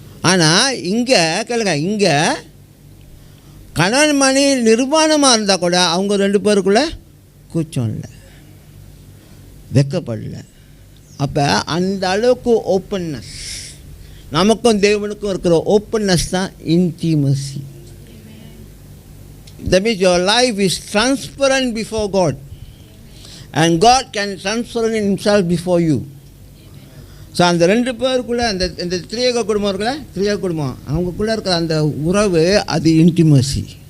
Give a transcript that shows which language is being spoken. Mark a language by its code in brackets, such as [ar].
[ta] ஆனால் இங்கே கேளுங்க, இங்கே கணவன் மணி நிர்வாணமாக இருந்தால் கூட அவங்க 2 பேருக்குள்ளே கூச்சம் இல்லை, வெக்கப்படல. அப்போ அந்த அளவுக்கு ஓப்பன்னஸ், நமக்கும் தேவனுக்கும் இருக்கிற ஓப்பன்னஸ் தான் intimacy. [en] That means your life is transparent before God, and God can transparent himself before you. [ta] So அந்த 2 பேருக்குள்ளே இந்த திரியக குடும்பம் இருக்குல்ல, திரியக குடும்பம், அவங்களுக்குள்ளே இருக்கிற அந்த உறவு அது இன்டிமசி.